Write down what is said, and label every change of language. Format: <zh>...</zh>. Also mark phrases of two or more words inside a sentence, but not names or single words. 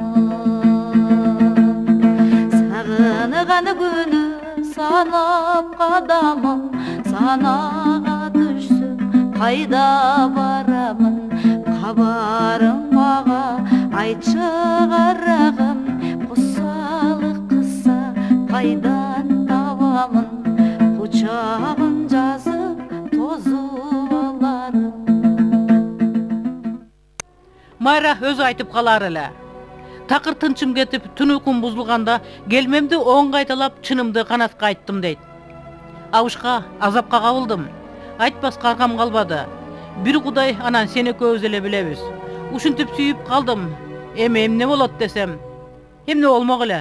<kk>сағынған күні санап қадамым санаға түссем қайда барамын хабарың маға айтшы қарағым құсалық қысса қайдан табамын құшағын жазып тозып аларым.</kk> <ky>Майра өзі айтып қалар эле. Такыр тынчым кетип, түн уйкум бузулганда келмемди оң кайталап чынымды канатка айттым дейт. Абышка, азапка кабылдым. Айтпаска аркам калбады. Бир Кудай анан сени экөөбүз эле билебиз. Ушинтип сүйүп калдым. Эми эмне болот десем, эмне болмок эле.</ky>